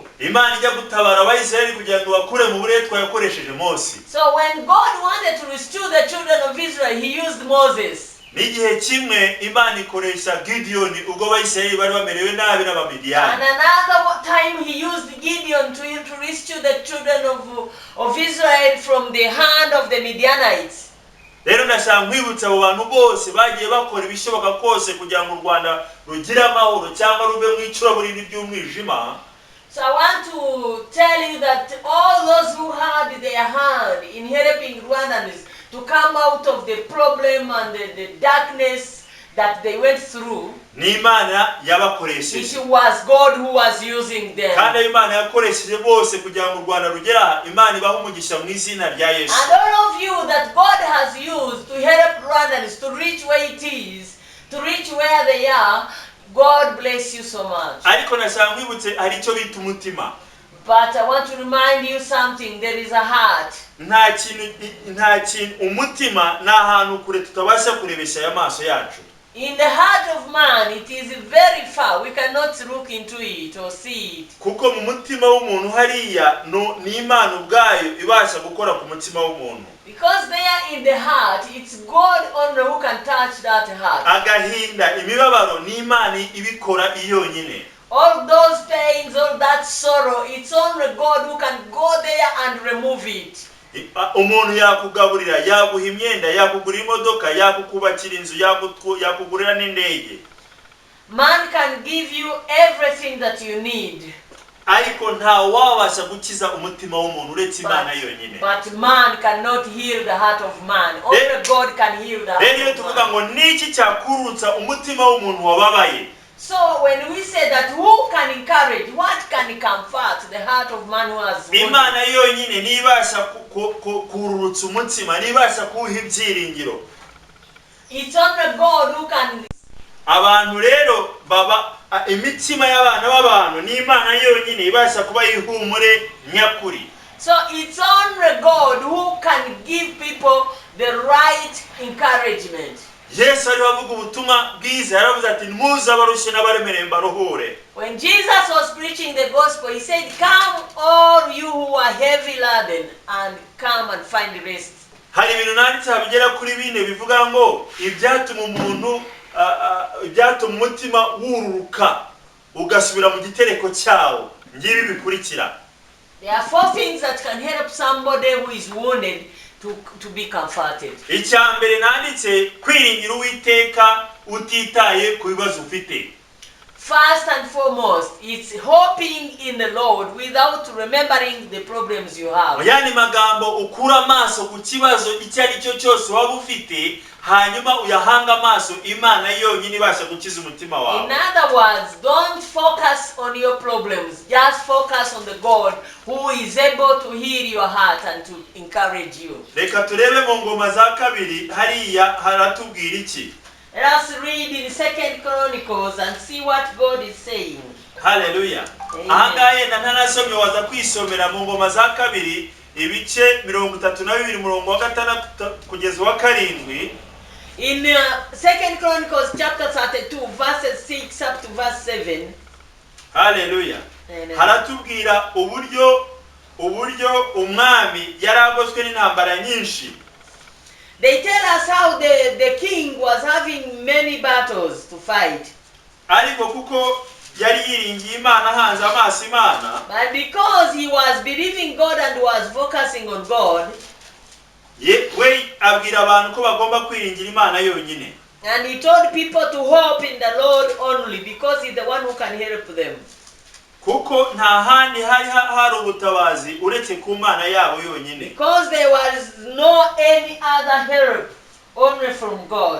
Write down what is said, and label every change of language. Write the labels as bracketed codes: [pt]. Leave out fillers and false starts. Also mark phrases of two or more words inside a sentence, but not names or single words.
[rw] Imana ijya gutabara Abayisiraheli kugira ngo bakure mu buretwa yakoresheje Mose. [en] So when God wanted to rescue the children of Israel, he used Moses. [rw] N'igihe kimwe Imana ikoresha Gideon ubwo Abayisiraheli bari bamerewe nabi n'Abamidiyani. [en] And another time he used Gideon to rescue the children of Israel from the hand of the Midianites. [rw] Rero ndashaka nkwibutsa abo bantu bose bagiye bakora ibishoboka kose kugira ngo u Rwanda rugire amahoro cyangwa rube mu icuraburindi ry'umwijima. [en] So I want to tell you that all those who had their hand in helping Rwandans to come out of the problem and the darkness that they went through, [rw] n'Imana yabakoresheje. [en] it was God who was using them. [rw] Kandi Imana yakoresheje bose kugira ngo u Rwanda rugera Imana ibaha umugisha mu izina rya Yesu. [en] And all of you that God has used to help Rwandans to reach where it is, to reach where they are, God bless you so much. [rw] Ariko nashaka nkwibutse Aricyo bita umutima. [en] But I want to remind you something, there is a heart. [rw] Nta kintu umutima ni ahantu kure tutabasha kurebesha y'amaso yacu. [en] In the heart of man, it is very far. We cannot look into it or see it. [rw] Kuko mu mutima w'umuntu hariya ni Imana ubwayo ibasha gukora ku mutima w'umuntu. [en] Because there in the heart, it's God only who can touch that heart. [rw] Agahinda, imibabaro ni Imana ibikora iyonyine. [en] All those pains, all that sorrow, it's only God who can go there and remove it. [rw] Umuntu yakugaburira, yaguha imyenda, yakugurira imodoka, yakukubakira inzu, yakugurira n'indege. [en] Man can give you everything that you need. [rw] Ariko nta wabasha gukiza umutima w'umuntu uretse Imana yonyine. [en] But man cannot heal the heart of man. Only God can heal the heart of man. [rw] Rero tuvuga ngo niki cyakururutsa umutima w'umuntu wababaye. [en] So when we say that who can encourage, what can comfort the heart of man who has wounded? [rw] Imana yonyine nibasha kururutsa umutima, nibasha kuha ibyiringiro. [en] It's only God who can. [rw] Abantu rero baba imitima y'abana b'abantu ni Imana yonyine ibasha kuba ihumure nyakuri. [en] So it's only God who can give people the right encouragement. [rw] Yesu ari bavuga ubutumwa bwiza yaravuze ati muze abarushye n'abaremereye mbaruhure. [en] When Jesus was preaching the gospel, he said, "Come all you who are heavy laden and come and find rest." [rw] Hari ibintu nanditse habigera kuri bine bivuga ngo ibyatuma umuntu ibyatuma umutima wururuka ugasubira mu gitereko cyawo ngibi bikurikira. [en] There are 4 things that can help somebody who is wounded to be comforted. [rw] Icyambere nanditse kwiringira Uwiteka utitaye ku bibazo ufite. [en] First and foremost, it's hoping in the Lord without remembering the problems you have. [rw] Yani magambo ukura amaso ku kibazo icyo ari cyo cyose waba ufite hanyuma uyahanga amaso Imana yonyine ibasha gukiza umutima wawe. [en] In other words, don't focus on your problems. Just focus on the God who is able to heal your heart and to encourage you. [rw] Reka turebe mu ngoma za kabiri hariya haratubwira iki? [en] Let us read in 2 Chronicles and see what God is saying. Hallelujah. [rw] Ahangaye ntanasomye waza kwisomera mu ngoma za kabiri ibice 32 murongo wa 6 kugeza wa 7. [en] In 2 Chronicles chapter 32 verses 6 up to verse 7. Hallelujah. [rw] Haratubwira uburyo umwami yaragoswe n'intambara nyinshi. [en] They tell us how the king was having many battles to fight. [rw] Ariko kuko yari yiringiye Imana hanze amaso Imana. [en] But because he was believing God and was focusing on God, [rw] we abwira abantu ko bagomba kwiringira Imana yonyine. [en] and he told people to hope in the Lord only because he's the one who can help them. [rw] Kuko nta handi hari ubutabazi uretse ku Mana yabo yonyine. [en] Because there was no any other help, only from God.